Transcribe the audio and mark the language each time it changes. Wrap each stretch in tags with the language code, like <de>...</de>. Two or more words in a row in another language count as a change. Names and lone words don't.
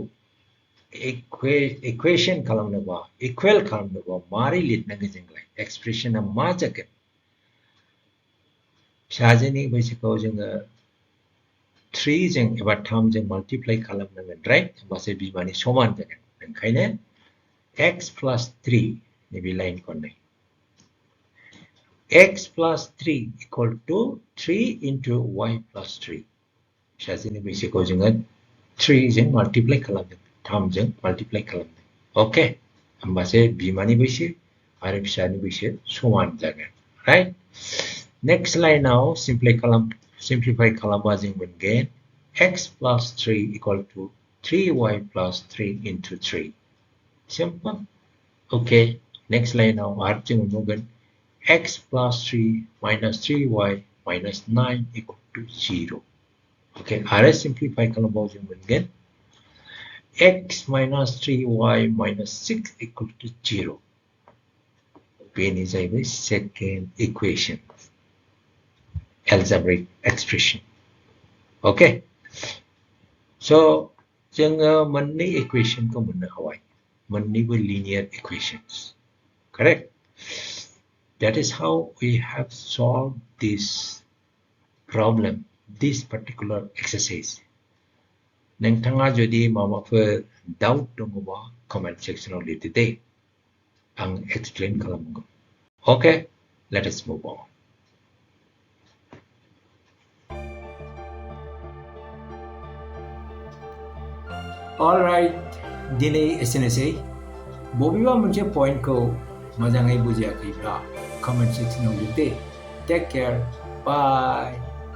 <brx>इकुवेशन खालामनोबा इक्वल खालामनोबा मारै लिरनांगोन जोंलाय एक्सप्रेशना मा जागोन फिसाजोनि बैसोखौ जोङो 3 जों एबा 3 जों माल्टिप्लाइ खालामनांगोन राइट होमबासो बिमानि समान जागोन ओंखायनो</brx> <en>x plus 3</en> <brx>नैबे लाइनखौ नाय</brx> <en>x plus 3 equal to 3 into y plus 3</en> <brx>फिसाजोनि बैसोखौ जोङो 3 जों माल्टिप्लाइ खालामदों 3 जों माल्टिप्लाइ खालामदों ओके होमबासो बिमानि बैसो आरो फिसानि बैसो समान जागोन राइट नेक्स्ट लाइनाव सिम्प्लिफाइ खालामबा जों मोनगोन</brx> <en>x plus 3 equal to 3y plus 3 into 3 simple okay next</en> <brx>लाइनाव आरो जों मोनगोन</brx> <en>x plus 3 minus 3y minus 9 equal to 0 okay</en> <brx>आरो सिम्प्लिफाइ खालामबाव जों मोनगोन</brx> <en>x minus 3y minus 6 equal to 0</en> <brx>बेनो जाहैबाय</brx> <en>second equation algebraic expression okay so</en> <brx>जोङो मोननै इकुवेशनखौ मोननो हाबाय मोननैबो</brx> <en>linear equations correct that is how we have solved this problem this particular exercise</en> <brx>नोंथाङा जुदि माबाफोर डाउट दङबा कमेन्ट सेक्सनाव लिरदो दे आं एक्सप्लेन खालामगोन</brx> <en>okay let us move on all right</en> <brx>दिनै एसेनोसै बबेबा मोनसे पइन्टखौ मोजाङै बुजियाखैब्ला कमेन्ट सेक्सनाव लिरदो</brx> <en>Take care. Bye.</en>